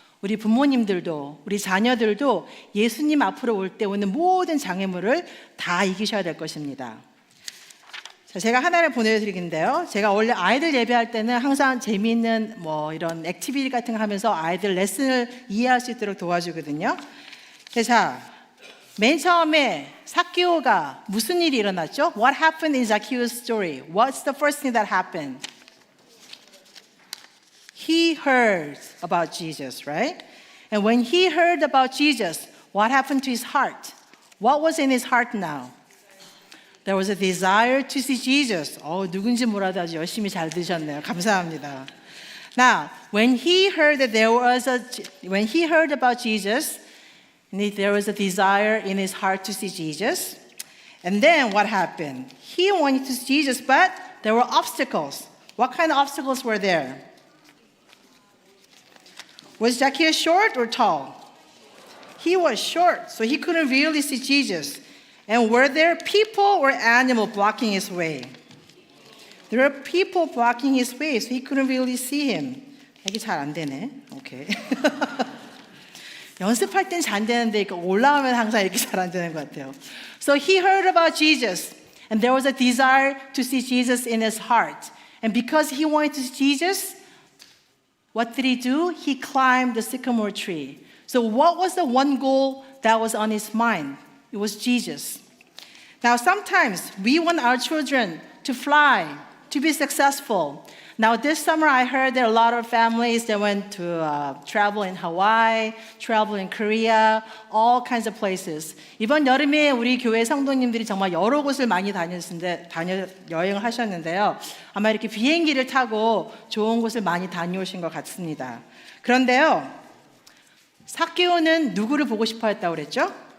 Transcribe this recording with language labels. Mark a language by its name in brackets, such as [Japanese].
[Korean] 우리 부모님들도 우리 자녀들도 예수님 앞으로 올 때 오는 모든 장애물을 다 이기셔야 될 것입니다. 자, 제가 하나를 보내드리긴데요. 제가 원래 아이들 예배할 때는 항상 재미있는 이런 액티비티 같은 거 하면서 아이들 레슨을 이해할 수 있도록 도와주거든요. 자, 맨 처음에 삭개오가 무슨 일이 일어났죠? [English] What happened in Zacchaeus' story? What's the first thing that happened? He heard about Jesus, right? And when he heard about Jesus, what happened to his heart? What was in his heart now? There was a desire to see Jesus. [Korean] 누군지 몰라도 아주 열심히 잘 드셨네요. 감사합니다. [English] Now, when he heard about Jesus, there was a desire in his heart to see Jesus. And then what happened? He wanted to see Jesus, but there were obstacles. What kind of obstacles were there? Was Zacchaeus short or tall? He was short, so he couldn't really see Jesus. And were there people or animals blocking his way? There were people blocking his way, so he couldn't really see him. [Korean] 이게 잘 안 되네. 오케이. 연습할 땐 잘 되는데 올라오면 항상 이렇게 잘 안 되는 것 같아요. [English] So he heard about Jesus, and there was a desire to see Jesus in his heart. And because he wanted to see Jesus, what did he do? He climbed the sycamore tree. So what was the one goal that was on his mind? It was Jesus. Now, sometimes we want our children to fly, to be successful. Now, this summer I heard there are a lot of families that went to travel in Hawaii, travel in Korea, all kinds of places. [Korean] 이번 여름에 우리 교회 성도님들이 정말 여러 곳을 많이 여행을 하셨는데요. 아마 이렇게 비행기를 타고 좋은 곳을 많이 다녀오신 것 같습니다. 그런데요, 삭개오는 누구를 보고 싶어 했다고 그랬죠?